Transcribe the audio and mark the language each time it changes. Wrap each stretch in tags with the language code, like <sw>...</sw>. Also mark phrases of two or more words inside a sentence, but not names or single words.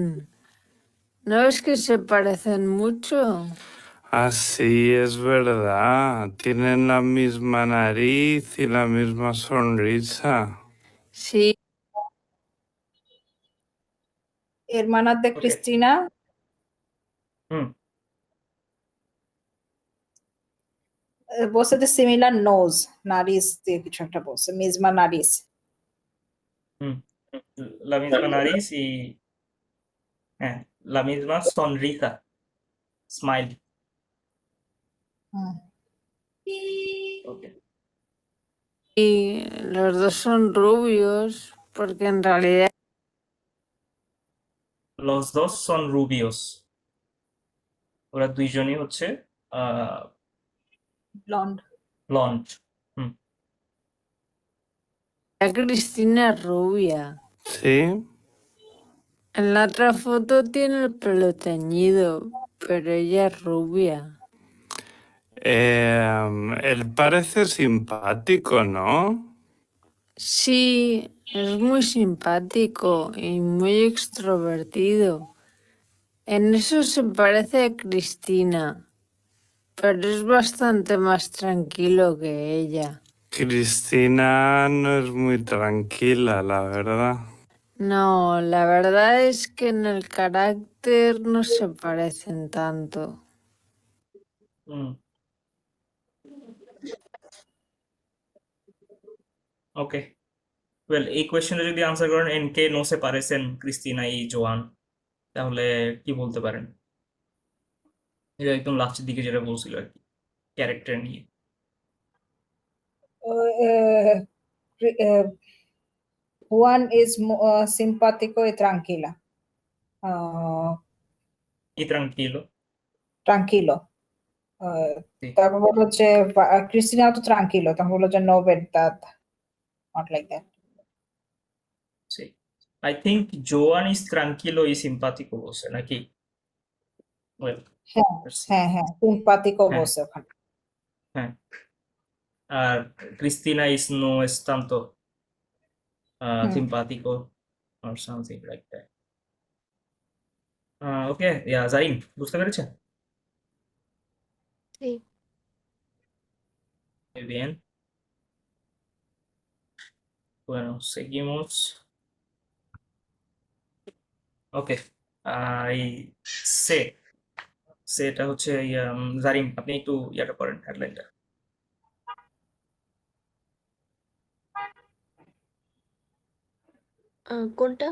<es>¿No ves que se parecen mucho? Ah, sí, es verdad. Tienen la misma nariz y la misma sonrisa. Sí, hermanas de</es> <bn>ওকে</bn> <es>Cristina,</es> <bn>হুম বলছে যে সিমিলার নোজ, নারিজ দিয়ে কিছু একটা বলছে,</bn> <es>misma nariz. হুম la misma nariz y হ্যাঁ la misma sonrisa,</es> <bn>smile। হুম। ওকে</bn> <es>y los dos son rubios, porque en realidad los dos son rubios,</es> <bn>ওরা দুইজনই হচ্ছে ব্লন্ড। ব্লন্ড। হুম</bn> <es>Cristina es rubia. ¿Sí? En la otra foto tiene el pelo teñido, pero ella es rubia. Él parece simpático, ¿no? Sí, es muy simpático y muy extrovertido. En eso se parece a Cristina, pero es bastante más tranquilo que ella. Cristina no es muy tranquila, la verdad. No, la verdad es que en el carácter no se parecen tanto.</es> <bn>হুম ওকে ওয়েল এই কোয়েশ্চেনে যদি আনসার করেন</bn> <es>en qué no se parecen</es> <bn>ক্রিস্টিনা ই জোয়ান, তাহলে কি বলতে পারেন? এটা একদম লাস্টের দিকে যেটা বলছিল আর কি, ক্যারেক্টার নিয়ে।</bn> <es>Juan is simpático y tranquila.</es> <bn>কি ট্রাঙ্কিলো? Tranquilo. তারপর বললো যে ক্রিস্টিনা তো ট্রাঙ্কিলো, তখন বললো যে</bn> <es>no verdad,</es> <en>not like that. Sí. I think Joan is</en> <es>tranquilo y simpático</es> <bn>বলছে নাকি?</bn> <en>Well,</en> <bn>হ্যাঁ</bn> <en>let's see.</en> <bn>হ্যাঁ হ্যাঁ, সিম্পাতিকো হ্যাঁ বলছে ওখানে। হ্যাঁ আর</bn> <es>Cristina is no es tanto</es> <bn>হুম।</bn> <en>simpático or something like that.</en> <bn>ওকে জারিন বুঝতে পেরেছেন?</bn> <es>sí Muy bien. Bueno, seguimos.</es> <bn>ওকে এই সে সেটা হচ্ছে জারিন আপনি একটু ইয়াটা করেন হেডলাইনটা। কোনটা?</bn>